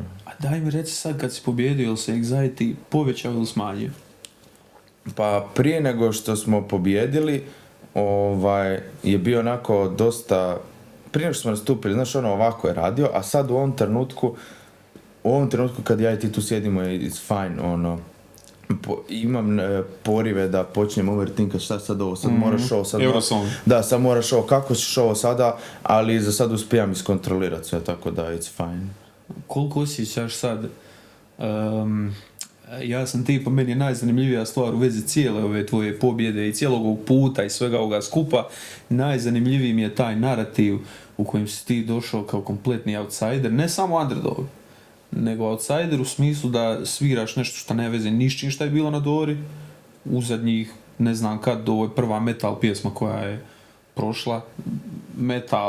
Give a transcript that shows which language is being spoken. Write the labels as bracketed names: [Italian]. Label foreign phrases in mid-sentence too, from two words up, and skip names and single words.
[Croatian] A daj mi reci sad kad si pobjedio, ili se anxiety povećao ili smanjio? Pa prije nego što smo pobjedili, je bio onako dosta, prije nego što smo nastupili, znaš, ovako je radio, a sad u ovom trenutku kad ja i ti tu sjedimo, [English] it's fine, [Croatian] imam porive da počnem overthinkat šta sad ovo, sad moraš ovo, sad Eurosong. Da, sad moraš ovo, kako ćeš ovo sada, ali za sad uspijem iskontrolirati sve, tako da [English] it's fine. [Croatian] Koliko osjećaš sad, ja sam ti, po meni je najzanimljivija stvar u vezi cijele ove tvoje pobjede i cijelog ovog puta i svega ovoga skupa, najzanimljiviji mi je taj narativ u kojem si ti došao kao kompletni outsider, ne samo underdog, nego outsider u smislu da sviraš nešto što ne veze ni s čim šta je bilo na Dori, u zadnjih, ne znam kad, ovo je prva metal pjesma koja je prošla, metal,